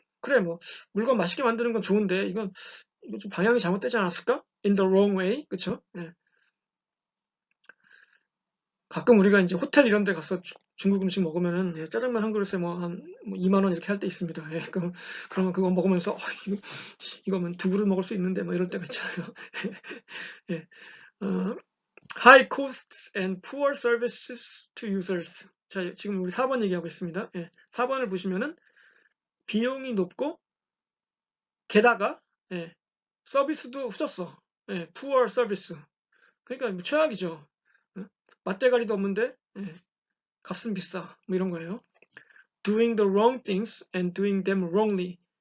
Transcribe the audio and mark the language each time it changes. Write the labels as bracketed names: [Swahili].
[Korean] 그래 뭐 물건 맛있게 만드는 건 좋은데 이거 좀 방향이 잘못되지 않았을까? [English] in the wrong way. [Korean] 그렇죠? 예. 가끔 우리가 이제 호텔 이런 데 가서 중국 음식 먹으면은 예, 짜장면 한 그릇에 뭐 한 2만 원 이렇게 할 때 있습니다. 예, 그러면 그거 먹으면서 이거면 두 그릇 먹을 수 있는데 뭐 이럴 때가 있잖아요. [English] 예, 어, high costs and poor services to users. [Korean] 자, 지금 우리 4번 얘기하고 있습니다. 예, 4번을 보시면은 비용이 높고 게다가 예, 서비스도 후졌어. 예, [English] poor service. [Korean] 그러니까 뭐 최악이죠. 어? 맛대가리도 없는데 예, 값은 비싸. 뭐 이런 거예요. [English] doing the wrong things and doing them wrongly.